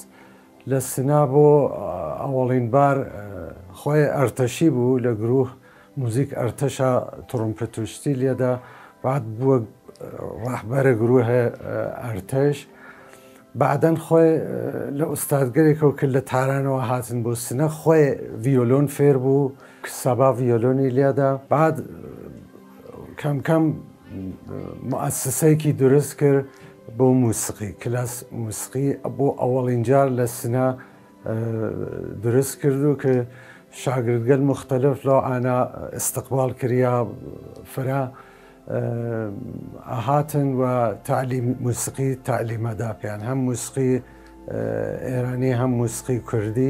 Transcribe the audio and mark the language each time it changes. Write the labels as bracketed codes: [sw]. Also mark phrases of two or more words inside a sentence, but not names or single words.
[ckb] لە سنا بۆ ئەوەڵین بار خۆی ئەرتەشی بوو لە گروه موزیک ئەرتەشە تڕمپەت و شتی لێدا، بعد بووە ڕەحبەرە گروهە ئەرتەش. بعدەن خۆی لە ئوستادگەرێکەوە کرد لە تارانەوە هاتن بۆ سنە، خۆی ڤیۆلۆن فێر بوو کە سەبا ڤیۆلۆنی لێدا. بعد کەم کەم مؤسسەیەکی دروست کرد بۆ موسیقی، کلاس موسیقی بۆ ئەوەڵین جار لە سنە دروست کردو کە شاگردگەل مختلف لەو ئانا استقبال کریا فرا هاتن و موسیقی تعلیمەدا پێیان، هەم موسیقی ئێرانی هەم موسیقی کوردی.